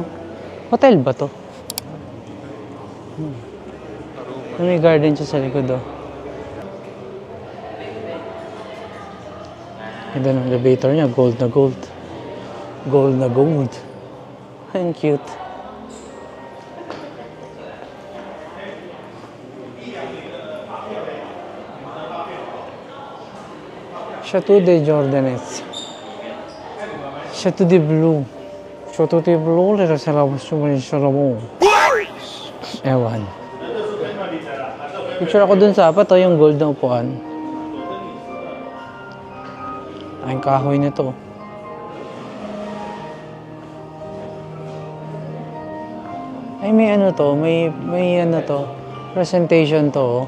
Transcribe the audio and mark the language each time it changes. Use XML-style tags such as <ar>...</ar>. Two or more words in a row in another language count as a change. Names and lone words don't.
<tl>Hotel ba to? May garden siya sa likod, oh. Ganda ng elevator niya. Gold na gold. Gold na gold. Ang cute. Chateau de Jordanes. Chateau de Bleu. Chateau de Bleu, le reservation mo. Ewan. Picture ako dun sa apat, oh, yung gold na upuan. Ay, kahoy na to. Ay, may ano to, may ano to, presentation to, oh.</tl>